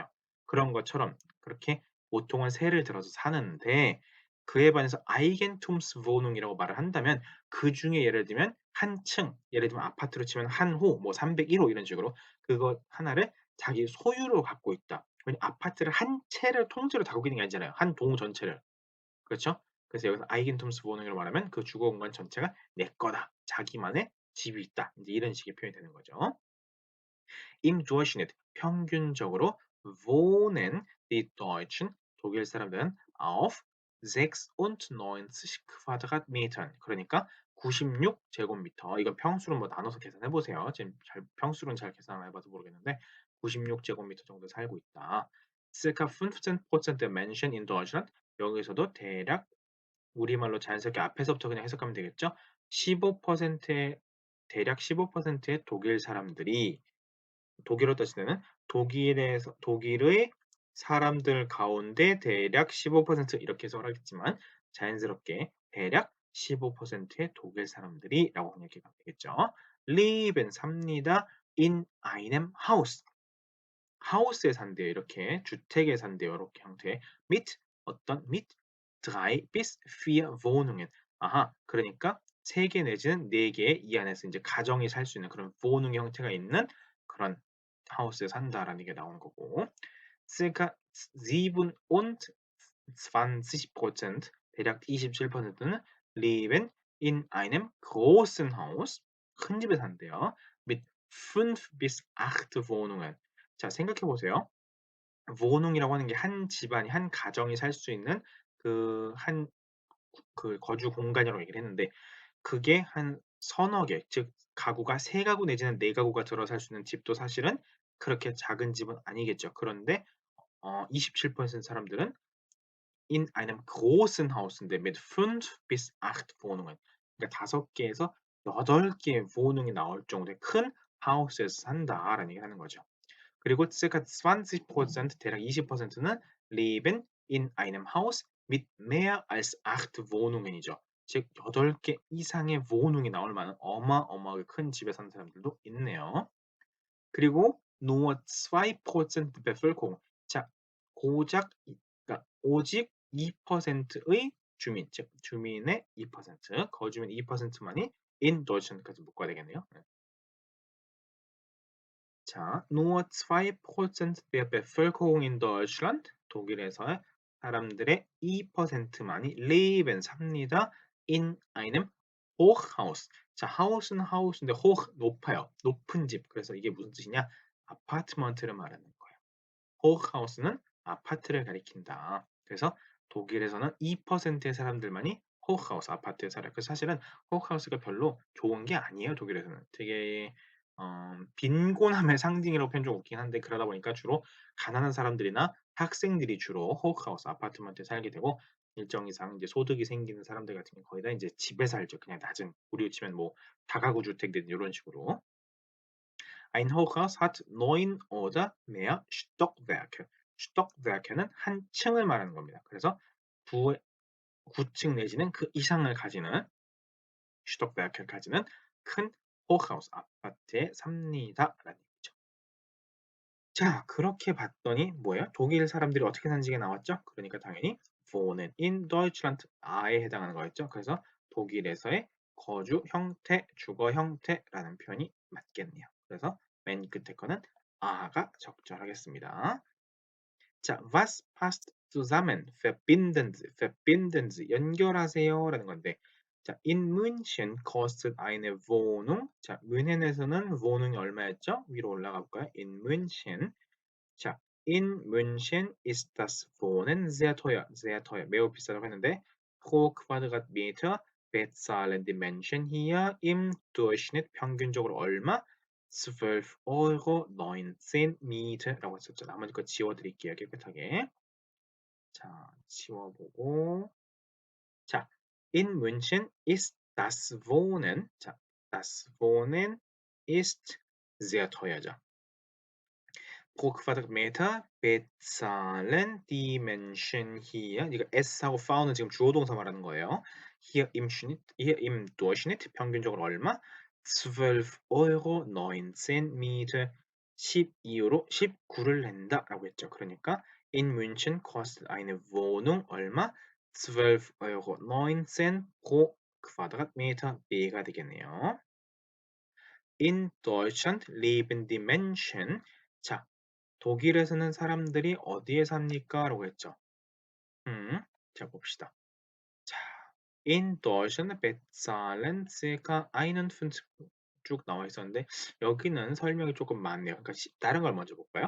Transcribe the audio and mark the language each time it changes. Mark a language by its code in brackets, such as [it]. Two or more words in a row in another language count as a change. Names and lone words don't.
[ko] 그런 것처럼 그렇게 보통은 세를 들어서 사는데 그에 반해서 아이겐툼스wohnung이라고 말을 한다면 그 중에 예를 들면 한 층, 예를 들면 아파트로 치면 한 호, 뭐 301호 이런 식으로 그거 하나를 자기 소유로 갖고 있다. 왜냐면 아파트를 한 채를 통째로 다 갖고 있는 게 아니잖아요. 한 동 전체를. 그렇죠? 그래서 여기서 아이겐tumswohnung으로 말하면 그 주거 공간 전체가 내 거다. 자기만의 집이 있다. 이제 이런 식의 표현이 되는 거죠. [de] Im Durchschnitt [ko] 평균적으로 [de] wohnen die Deutschen [ko] 독일 사람들은 [de] auf 96 Quadratmetern [ko] 그러니까 96제곱미터 이거 평수로 뭐 나눠서 계산해 보세요. 지금 평수로는 잘 계산 안 해봐서 모르겠는데 96제곱미터 정도 살고 있다. [de] circa 15% der Menschen in Deutschland [ko] 여기서도 대략 우리말로 자연스럽게 앞에서부터 그냥 해석하면 되겠죠? 15%의 대략 15%의 독일 사람들이 독일어 따질 때는 독일의 사람들 가운데 대략 15% 이렇게 해석을 하겠지만 자연스럽게 대략 15%의 독일 사람들이라고 그냥 이렇게 가면 되겠죠. [de] leben 삽니다. in einem Haus [ko] 하우스에 산대요. 이렇게 주택에 산대요. 이렇게 형태. [de] mit 어떤 mit 3 bis 4 Wohnungen. [ko] 아하. 그러니까 3개 내지는 4개 이 안에서 이제 가정이 살 수 있는 그런 Wohnung 형태가 있는 그런 하우스에 산다라는 게 나오는 거고. [de] circa 27% [ko] 대략 27%는 [de] leben in einem großen Haus [ko] 큰 집에 산대요. [de] mit 5 bis 8 Wohnungen. [ko] 자, 생각해 보세요. wohnung이라고 하는 게 한 집안이 한 가정이 살 수 있는 그 거주 공간이라고 얘기를 했는데 그게 한 서너 개, 즉 가구가 세 가구 내지는 네 가구가 들어 살 수 있는 집도 사실은 그렇게 작은 집은 아니겠죠. 그런데 27% 사람들은 [de] in einem großen Haus인데 mit 5 bis 8 Wohnungen. [ko] 그러니까 5개에서 8개의 Wohnung이 나올 정도의 큰 하우스에서 산다라는 얘기를 하는 거죠. [de] 그리고 circa 20% [ko] 대략 20%는 [de] leben in einem Haus mit mehr als 8 Wohnungen이죠. [ko] 즉 8개 이상의 Wohnung이 나올 만한 어마어마하게 큰 집에 사는 사람들도 있네요. [de] 그리고 nur 2% Bevölkerung. [ko] 자, 고작 그러니까 오직 2%의 주민, 즉 주민의 2%, 거주민 2%만이 [de] in Deutschland [ko] 까지 묶어야 되겠네요. 자, [de] nur 2% der Bevölkerung in Deutschland, [ko] 독일에서의 사람들의 2%만이 leben 삽니다. [de] in einem Hochhaus. [ko] 자, 하우스는 하우스인데 hoch 높아요. 높은 집. 그래서 이게 무슨 뜻이냐? 아파트먼트를 말하는 거예요. Hochhaus는 아파트를 가리킨다. 그래서 독일에서는 2%의 사람들만이 호흐하우스 아파트에 살아요. 그래서 사실은 호흐하우스가 별로 좋은 게 아니에요. 독일에서는 되게 빈곤함의 상징이라고 표현 좀 웃긴 한데 그러다 보니까 주로 가난한 사람들이나 학생들이 주로 호흐하우스 아파트먼트에 살게 되고 일정 이상 이제 소득이 생기는 사람들 같은 경우 거의 다 이제 집에 살죠. 그냥 낮은 우리로 치면 뭐 다가구 주택들 이런 식으로. [de] Ein Hochhaus hat 9 oder mehr Stockwerke. [ko] Stockwerke는 한 층을 말하는 겁니다. 그래서 9, 9층 내지는 그 이상을 가지는 Stockwerke를 가지는 큰 Hochhaus 아파트에 삽니다라는 얘기죠. 자, 그렇게 봤더니 뭐예요? 독일 사람들이 어떻게 사는지가 나왔죠? 그러니까 당연히 [de] wohnen in Deutschland [ko] 에 해당하는 거였죠. 그래서 독일에서의 거주 형태, 주거 형태라는 표현이 맞겠네요. 그래서 맨 끝에 거는 아가 적절하겠습니다. 자, [de] was passt zusammen? verbinden Sie, verbinden Sie, [ko] 연결하세요라는 건데, 자, [de] in München kostet eine Wohnung. [ko] 자, 뮌헨에서는 Wohnung이 얼마였죠? 위로 올라가 볼까요? [de] in München. 자, in München ist das Wohnen sehr teuer. sehr teuer. [ko] 매우 비싸다고 했는데, [de] pro Quadratmeter bezahlen die Menschen hier im Durchschnitt [ko] 평균적으로 얼마? [de] 12 Euro 19 Miet [ko] 라고 했었죠. 나머지 거 지워드릴게요. 깨끗하게. 자, 지워보고. 자, [de] in München ist das Wohnen. 자, das Wohnen ist sehr teuer죠. pro Quadratmeter bezahlen die Menschen hier. [ko] 이거 S하고 found는 지금 주어 동사 말하는 거예요. [de] hier im Durchschnitt [ko] 평균적으로 얼마? [de] 12 Euro 19 Miete [ko] 12유로 19를 낸다라고 했죠. [de] 그러니까 in München kostet eine Wohnung 얼마? 12 Euro 19 pro Quadratmeter B가 되겠네요. In Deutschland leben die Menschen. [ko] 자, 독일에서는 사람들이 어디에 삽니까? 라고 했죠. 자 봅시다. 자, [de] in Deutschland bezahlen circa [ko] 51 쭉 나와 있었는데 여기는 설명이 조금 많네요. 그러니까 다른 걸 먼저 볼까요?